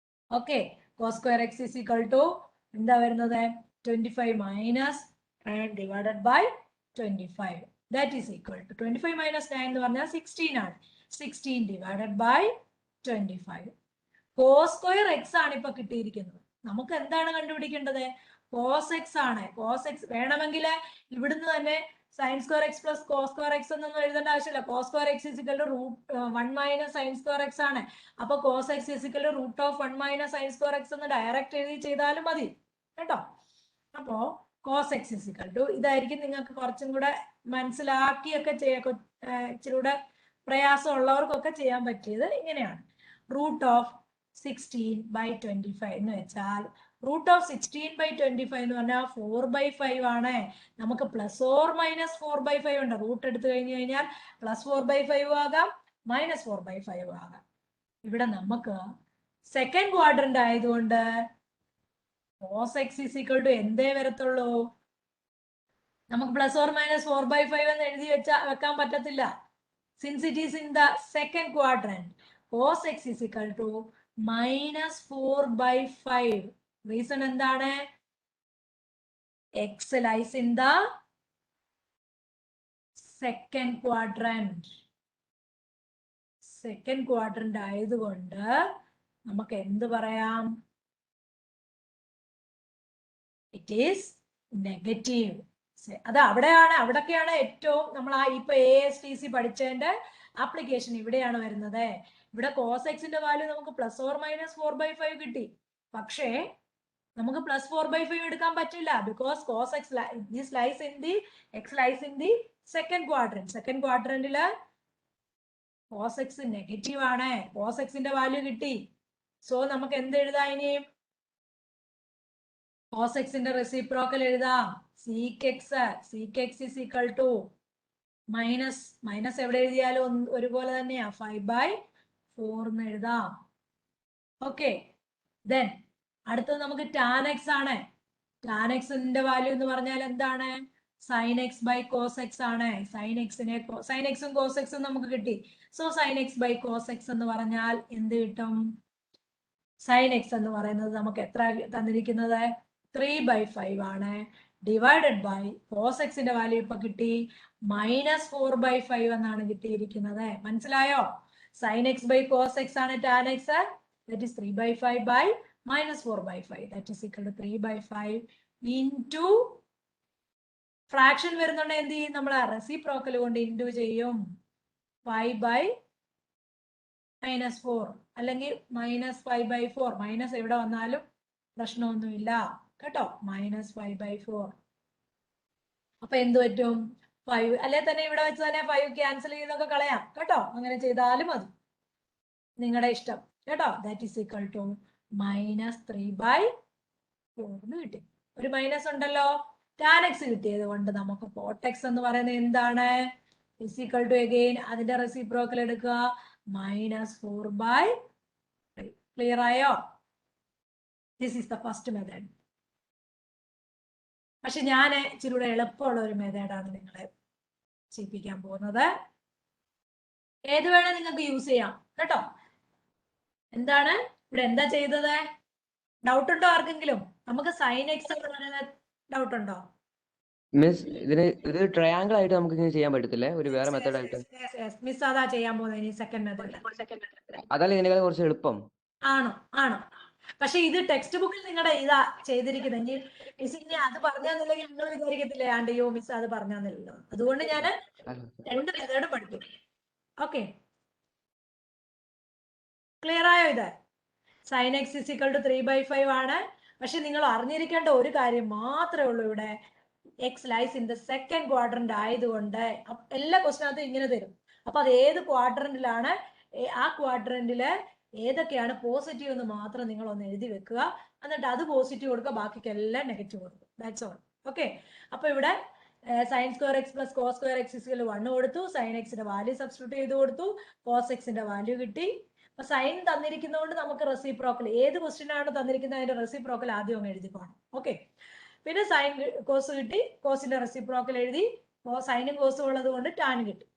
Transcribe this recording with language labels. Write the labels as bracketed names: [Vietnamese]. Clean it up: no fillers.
[English] okay, cos square x is equal to [Malayalam] എന്താ വരുന്നത്? [English] 25 minus 9 divided by 25 that is equal to 25 minus 9 [Malayalam] എന്ന് പറഞ്ഞാൽ [English] 16 ആണ്. 16 divided by 25. cos square x [Malayalam] ആണ് ഇപ്പൊ കിട്ടിയിരിക്കുന്നത്. നമുക്ക് എന്താണ് കണ്ടുപിടിക്കേണ്ടത്? cos x ആണ്. cos x വേണമെങ്കിൽ ഇവിടുന്ന് തന്നെ [English] sin square x plus cos square x [Malayalam] എന്നൊന്നും എഴുതേണ്ട ആവശ്യമില്ല. [English] cos square x is equal to √1 minus sin square x ആണ്. [Malayalam] അപ്പൊ [English] cos x is equal to √1 minus sin square x [Malayalam] എന്ന് ഡയറക്റ്റ് എഴുതി ചെയ്താലും മതി കേട്ടോ. അപ്പോ cos x is equal to ഇതായിരിക്കും നിങ്ങൾക്ക് കുറച്ചും കൂടെ മനസ്സിലാക്കിയൊക്കെ ഇച്ചിരി കൂടെ പ്രയാസമുള്ളവർക്കൊക്കെ ചെയ്യാൻ പറ്റിയത് ഇങ്ങനെയാണ്. √16/25 എന്ന് വെച്ചാൽ √16/25 എന്ന് പറഞ്ഞാൽ 4/5 ആണ്. നമുക്ക് പ്ലസ് ഓർ മൈനസ് 4/5 ഉണ്ട്. റൂട്ട് എടുത്തു കഴിഞ്ഞാൽ പ്ലസ് 4/5 ആകാം, മൈനസ് 4/5 ആകാം. ഇവിടെ നമുക്ക് സെക്കൻഡ് ക്വാഡ്രന്റ് ആയതുകൊണ്ട് [English] cos x is equal to [Malayalam] എന്തേ വരത്തുള്ളൂ? നമുക്ക് പ്ലസ് ഓർ മൈനസ് 4/5 എന്ന് എഴുതി വെക്കാൻ പറ്റത്തില്ല. [English] Since it is in the second quadrant, cos x is equal to -4/5. [Malayalam] Reason എന്താണ്? [English] x lies in the second quadrant. [Malayalam] Second quadrant ആയതുകൊണ്ട് നമുക്ക് എന്ത് പറയാം? [English] It is negative. [Malayalam] അത് അവിടൊക്കെയാണ് ഏറ്റവും നമ്മൾ ഇപ്പൊ ASTC പഠിച്ചതിന്റെ ആപ്ലിക്കേഷൻ ഇവിടെയാണ് വരുന്നത്. ഇവിടെ cos x ന്റെ വാല്യൂ നമുക്ക് പ്ലസ് ഓർ മൈനസ് 4/5 കിട്ടി. പക്ഷേ നമുക്ക് പ്ലസ് 4/5 എടുക്കാൻ പറ്റില്ല. [English] Because cos x lies in the second quadrant. [Malayalam] Second ക്വാഡ്രന്റില് cos x negative ആണ്. cos x ന്റെ വാല്യൂ കിട്ടി. സോ നമുക്ക് എന്ത് എഴുതാം? ഇനി cos x ന്റെ റെസിപ്രോക്കൽ എഴുതാം. [English] sec x is equal to [Malayalam] minus എവിടെ എഴുതിയാലും ഒരുപോലെ തന്നെയാ, 5/4 എന്ന് എഴുതാം. ഓക്കെ, ദെൻ അടുത്തത് നമുക്ക് tan x ആണ്. tan x ന്റെ വാല്യൂ എന്ന് പറഞ്ഞാൽ എന്താണ്? [English] sin x by cos x ആണ്. [Malayalam] sin x ഉം cos x ഉം നമുക്ക് കിട്ടി. So sin x by cos x എന്ന് പറഞ്ഞാൽ എന്ത് കിട്ടും? sin x എന്ന് പറയുന്നത് നമുക്ക് എത്ര തന്നിരിക്കുന്നത്? 3/5 ആണ്. ഡിവൈഡഡ് ബൈ cos x ന്റെ വാല്യൂ ഇപ്പൊ കിട്ടി -4/5 എന്നാണ് കിട്ടിയിരിക്കുന്നത്. മനസ്സിലായോ? [English] sin x by cos x ആണ് tan x. That is 3/5 by -4/5. That is equal to 3/5 into [Malayalam] fraction വരുന്നുണ്ട് എന്ത് ചെയ്യും? നമ്മൾ റെസിപ്രോക്കൽ കൊണ്ട് ഇൻറ്റു ചെയ്യും. 5/-4 അല്ലെങ്കിൽ -5/4. മൈനസ് എവിടെ വന്നാലും പ്രശ്നമൊന്നുമില്ല കേട്ടോ. -5/4. അപ്പൊ എന്ത് പറ്റും? 5 അല്ലെ തന്നെ ഇവിടെ വെച്ച് തന്നെ 5 ക്യാൻസൽ ചെയ്തൊക്കെ കളയാം കേട്ടോ. അങ്ങനെ ചെയ്താലും മതി, നിങ്ങളുടെ ഇഷ്ടം കേട്ടോ. [English] that is equal to [Malayalam] -3/4 എന്ന് കിട്ടി. ഒരു മൈനസ് ഉണ്ടല്ലോ. tan x കിട്ടിയത് കൊണ്ട് നമുക്ക് cot x എന്ന് പറയുന്നത് എന്താണ്? [English] is equal to again [Malayalam] അതിന്റെ റെസിപ്രോക്കൽ എടുക്കുക, [English] -4/3. Clear ആയോ? This is the first method. [Malayalam] പക്ഷെ ഞാൻ ഇച്ചിരി കൂടെ എളുപ്പമുള്ള ഒരു മെത്തേഡാണ് നിങ്ങളെ ചെയ്യിപ്പിക്കാൻ പോകുന്നത്. ഏത് വേണേ നിങ്ങൾക്ക് യൂസ് ചെയ്യാം കേട്ടോ. എന്താണ് ഇവിടെ എന്താ ചെയ്തത്? ഡൗട്ട് ഉണ്ടോ ആർക്കെങ്കിലും? നമുക്ക് sin x എന്ന് പറയുന്നത് ഡൗട്ട് ഉണ്ടോ? മിസ്, ഇത് ട്രയാങ്കിൾ ആയിട്ട് നമുക്ക് ഇങ്ങനെ ചെയ്യാൻ പറ്റത്തില്ലേ? ഒരു വേറെ മെത്തേഡ് ആയിട്ട്. മിസ് അതാ ചെയ്യാൻ പോകുന്നത് ഇനി സെക്കൻഡ് മെത്തേഡ്. അതല്ല ഇതിനേക്കാൾ കുറച്ച് എളുപ്പം. ആണോ പക്ഷെ ഇത് ടെക്സ്റ്റ് ബുക്കിൽ നിങ്ങളുടെ ഇതാ ചെയ്തിരിക്കുന്നത്. മിസ് ഇനി അത് പറഞ്ഞാന്നില്ലെങ്കിൽ നിങ്ങൾ വിചാരിക്കത്തില്ലേ ആണ്ടയോ മിസ് അത് പറഞ്ഞാന്നില്ലല്ലോ. അതുകൊണ്ട് ഞാൻ രണ്ട് മെത്തേഡ് പഠിപ്പിക്കും. ഓക്കെ, ക്ലിയർ ആയോ? [English] ഇത് sin x is equal to 3/5 ആണ്. [Malayalam] പക്ഷെ നിങ്ങൾ അറിഞ്ഞിരിക്കേണ്ട ഒരു കാര്യം മാത്രമേ ഉള്ളൂ. ഇവിടെ [English] x lies in the second quadrant [Malayalam] ആയതുകൊണ്ട് എല്ലാ ക്വസ്റ്റിനകത്തും ഇങ്ങനെ തരും. അപ്പൊ അത് ഏത് ക്വാഡ്രന്റിലാണ്, ആ ക്വാഡ്രന്റില് ഏതൊക്കെയാണ് പോസിറ്റീവ് എന്ന് മാത്രം നിങ്ങൾ ഒന്ന് എഴുതി വെക്കുക. എന്നിട്ട് അത് പോസിറ്റീവ് കൊടുക്കുക, ബാക്കിക്കെല്ലാം നെഗറ്റീവ് കൊടുക്കും. [English] That's all. [Malayalam] ഓക്കെ, അപ്പൊ ഇവിടെ [English] sin square x plus cos square x is equal to 1 [Malayalam] കൊടുത്തു. sin x ന്റെ വാല്യൂ സബ്സ്റ്റിറ്റ്യൂട്ട് ചെയ്ത് കൊടുത്തു. cos x ന്റെ വാല്യൂ കിട്ടി. അപ്പൊ സൈൻ തന്നിരിക്കുന്നതുകൊണ്ട് നമുക്ക് റെസിപ്രോക്കൽ, ഏത് ക്വസ്റ്റ്യൻ ആണ് തന്നിരിക്കുന്നത് അതിന്റെ റെസിപ്രോക്കൽ ആദ്യം അങ്ങ് എഴുതിക്കോണം. ഓക്കെ, പിന്നെ സൈൻ കോസ് കിട്ടി, കോസിന്റെ റെസിപ്രോക്കൽ എഴുതി, സൈനും കോസും ഉള്ളത് കൊണ്ട് ടാൻ കിട്ടി.